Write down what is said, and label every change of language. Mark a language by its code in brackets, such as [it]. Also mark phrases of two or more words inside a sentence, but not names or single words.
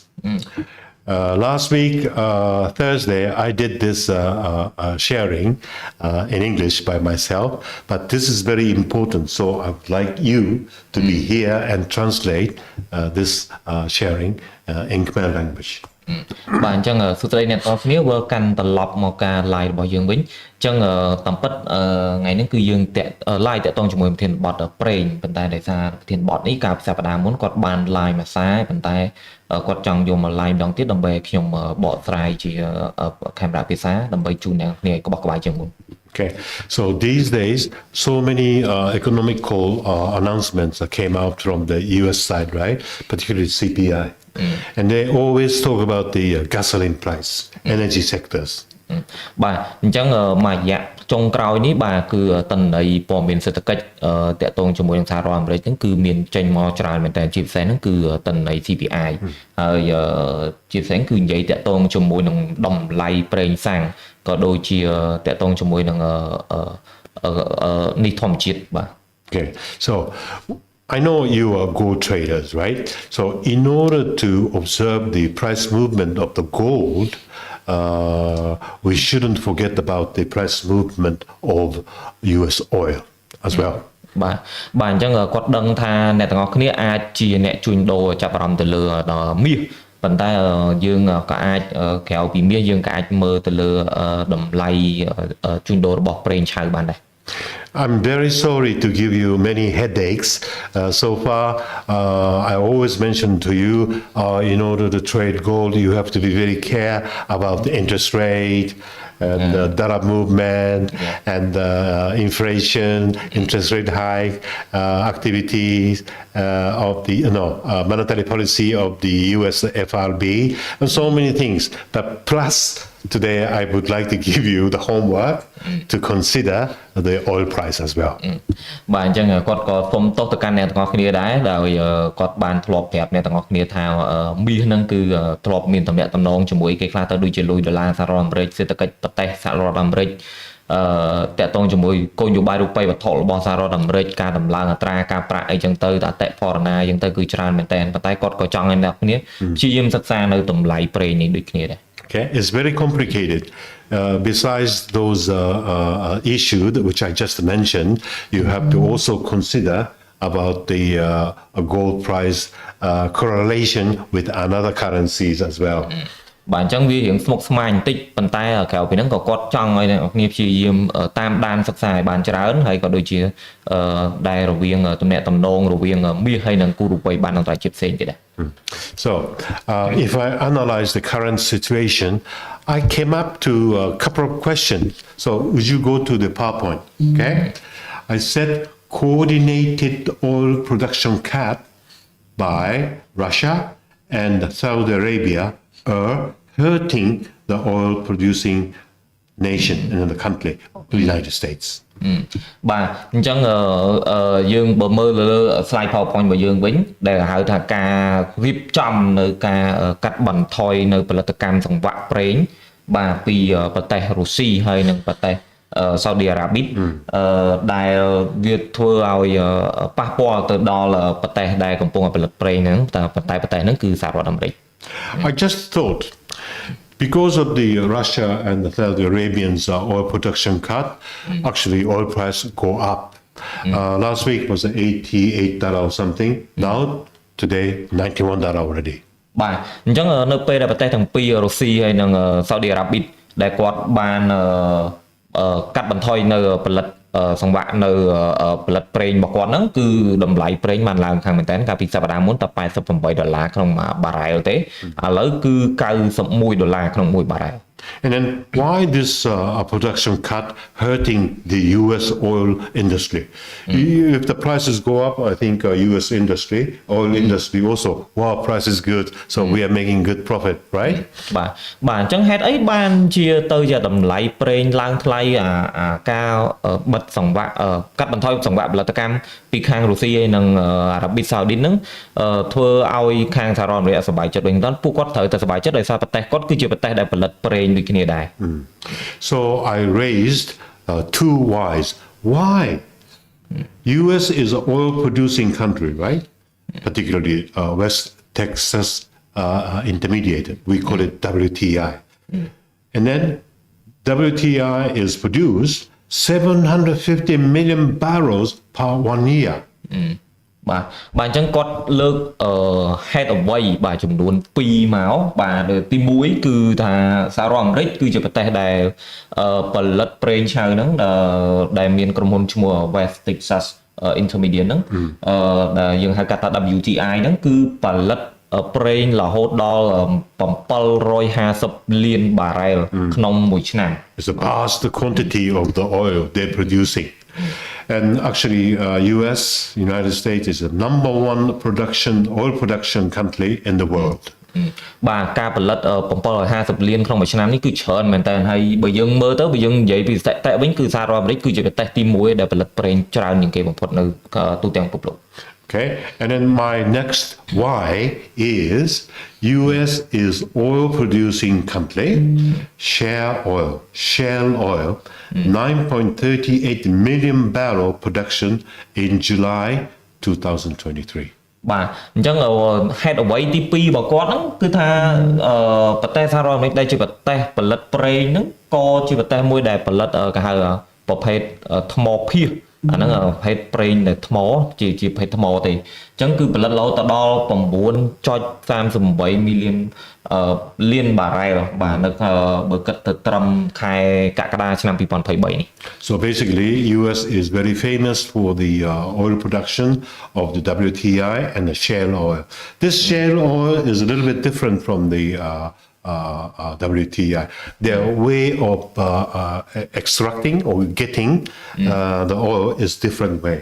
[en] Last week, Thursday, I did this sharing in English by myself, but this is very important. So I would like you to be here and translate this sharing in Khmer language. [km] បាទអញ្ចឹងសួស្តីអ្នកទាំងអស់គ្នាវិលកាន់ត្រឡប់មកការ live របស់យើងវិញអញ្ចឹងតាមពិតថ្ងៃនេះគឺយើង live តាក់ទងជាមួយប្រធានបទប្រេងប៉ុន្តែដោយសារប្រធានបទនេះកាលពីសប្តាហ៍មុនគាត់បាន live មួយសារប៉ុន្តែគាត់ចង់យកមក live ម្ដងទៀតដើម្បីឲ្យខ្ញុំបកស្រាយជាកាមេរ៉ាភាសាដើម្បីជូនអ្នកគ្នាឲ្យក្បោះក្បាយជាងមុន [en] Okay, so these days, so many economical announcements came out from the US side, right? Particularly CPI. And they always talk about the gasoline price, energy sectors. [km] បាទអញ្ចឹងមួយរយៈចុងក្រោយនេះបាទគឺតន័យព័ត៌មានសេដ្ឋកិច្ចតាក់ទងជាមួយនឹងសហរដ្ឋអាមេរិកហ្នឹងគឺមានចេញមកច្រើនមែនតើជាពិសេសហ្នឹងគឺតន័យ CPI ហើយជាពិសេសគឺនិយាយតាក់ទងជាមួយនឹងតម្លៃប្រេងសាំងក៏ដូចជាតាក់ទងជាមួយនឹងនេះធម្មជាតិបាទ [en] Okay, so I know you are gold traders, right? So in order to observe the price movement of the gold, we shouldn't forget about the price movement of US oil as well. [km] បាទអញ្ចឹងគាត់ដឹងថាអ្នកទាំងអស់គ្នាអាចជាអ្នកជួញដូរចាប់អារម្មណ៍ទៅលើមាសប៉ុន្តែយើងក៏អាចក្រៅពីមាសយើងក៏អាចមើលទៅលើតម្លៃជួញដូររបស់ប្រេងឆៅបានដែរ [en] I'm very sorry to give you many headaches. So far, I always mention to you, in order to trade gold, you have to be very care about the interest rate and dollar movement and inflation, interest rate hike, activities of the monetary policy of the US FRB, and so many things. But plus, today I would like to give you the homework to consider the oil price as well. [km] បាទអញ្ចឹងគាត់ក៏សុំទោសទៅកាន់អ្នកទាំងអស់គ្នាដែរដោយគាត់បានធ្លាប់ប្រាប់អ្នកទាំងអស់គ្នាថាមាសហ្នឹងគឺធ្លាប់មានតំណែងតំណងជាមួយគេខ្លះទៅដូចជាលុយដុល្លារសហរដ្ឋអាមេរិកសេដ្ឋកិច្ចប្រទេសសហរដ្ឋអាមេរិកតាក់ទងជាមួយគោលនយោបាយរូបិយវត្ថុរបស់សហរដ្ឋអាមេរិកការដំឡើងអត្រាការប្រាក់អីចឹងទៅអតិផរណាចឹងទៅគឺច្រើនមែនតើប៉ុន្តែគាត់ក៏ចង់ឲ្យអ្នកគ្នាព្យាយាមសិក្សានៅតម្លៃប្រេងនេះដូចគ្នាដែរ [en] Okay, it's very complicated. Besides those issues which I just mentioned, you have to also consider about the gold price correlation with another currencies as well. [km] បាទអញ្ចឹងវារៀងស្មុគស្មាញបន្តិចប៉ុន្តែក្រៅពីហ្នឹងក៏គាត់ចង់ឲ្យអ្នកគ្នាព្យាយាមតាមដានសិក្សាឲ្យបានច្រើនហើយក៏ដូចជាដែលរវាងទំនាក់ទំនងរវាងមាសហើយនិងគូរូបិយបានអន្តរជាតិផ្សេងទៀតដែរ [en] So, if I analyze the current situation, I came up to a couple of questions. So, would you go to the PowerPoint? Okay. I said coordinated oil production cut by Russia and Saudi Arabia are hurting the oil producing nation in the country, the United States. [km] បាទអញ្ចឹងយើងបើមើលលើ slide PowerPoint របស់យើងវិញដែលហៅថាការរៀបចំនៅការកាត់បន្ថយនៅផលិតកម្មសង្វាក់ប្រេងបាទពីប្រទេសរុស្ស៊ីហើយនិងប្រទេសសាអូឌីអារ៉ាប៊ីដែលវាធ្វើឲ្យប៉ះពាល់ទៅដល់ប្រទេសដែលកំពុងផលិតប្រេងហ្នឹងតែប្រទេសហ្នឹងគឺសហរដ្ឋអាមេរិក [en] I just thought because of the Russia and the Saudi Arabians oil production cut, actually oil price go up. Last week was $88 or something. Now today $91 already. [km] បាទ អញ្ចឹងនៅពេលដែលប្រទេសទាំងពីររុស្ស៊ីហើយនិងសាអូឌីអារ៉ាប៊ីដែលគាត់បានកាត់បន្ថយនៅផលិតសង្វាក់នៅផលិតប្រេងរបស់គាត់ហ្នឹងគឺតម្លៃប្រេងបានឡើងខាងមែនតើកាលពីសប្តាហ៍មុនតែ$88ក្នុងមួយបារ៉ែលទេឥឡូវគឺ$91ក្នុងមួយបារ៉ែល [en] And then why this production cut hurting the U.S. oil industry? If the prices go up, I think U.S. industry, oil industry also, wow, price is good, so we are making good profit, right? [km] បាទអញ្ចឹងហេតុអីបានជាទៅជាតម្លៃប្រេងឡើងថ្លៃការបិទសង្វាក់កាត់បន្ថយសង្វាក់ផលិតកម្មពីខាងរុស្ស៊ីហើយនិងអារ៉ាប៊ីសាអូឌីហ្នឹងធ្វើឲ្យខាងសហរដ្ឋអាមេរិកសប្បាយចិត្តវិញតើពួកគាត់ត្រូវតែសប្បាយចិត្តដោយសារប្រទេសគាត់គឺជាប្រទេសដែលផលិតប្រេងដូចគ្នាដែរ [en] So I raised two whys. Why? U.S. is an oil-producing country, right? Particularly West Texas Intermediate. We call it WTI. And then WTI is produced 750 million barrels per 1 year. [km] បាទបាទអញ្ចឹងគាត់លើកហេតុអ្វីបាទចំនួន2មកបាទទី1គឺថាសហរដ្ឋអាមេរិកគឺជាប្រទេសដែលផលិតប្រេងឆៅហ្នឹងដែលមានក្រុមហ៊ុនឈ្មោះ West Texas Intermediate ហ្នឹងដែលយើងហៅកាត់ថា WTI ហ្នឹងគឺផលិតប្រេងរហូតដល់750លានបារ៉ែលក្នុងមួយឆ្នាំ [en] It's a vast quantity of the oil they're producing. And actually, United States is the number one oil production country in the world. [km] បាទការផលិត750លានក្នុងមួយឆ្នាំនេះគឺច្រើនមែនតើហើយបើយើងមើលទៅបើយើងនិយាយពីស្ថិតិវិញគឺសហរដ្ឋអាមេរិកគឺជាប្រទេសទី1ដែលផលិតប្រេងច្រើនជាងគេបំផុតនៅទូទាំងពិភពលោក [en] Okay, and then my next why is U.S. is oil producing country, shale oil, 9.38 million barrel production in July 2023. [km] បាទអញ្ចឹងហេតុអ្វីទី2របស់គាត់ហ្នឹងគឺថាប្រទេសសហរដ្ឋអាមេរិកដែលជាប្រទេសផលិតប្រេងហ្នឹងក៏ជាប្រទេសមួយដែលផលិតគេហៅប្រភេទថ្មភាសអាហ្នឹងប្រភេទប្រេងដែលថ្មជាប្រភេទថ្មទេអញ្ចឹងគឺផលិតរហូតដល់ 9.38 លានបារ៉ែលបាទនៅបើគិតទៅត្រឹមខែកក្កដាឆ្នាំ 2023 នេះ [en] So basically US is very famous for the oil production of the WTI and the shale oil. This shale oil is a little bit different from the WTI. Their way of extracting or getting the oil is different way.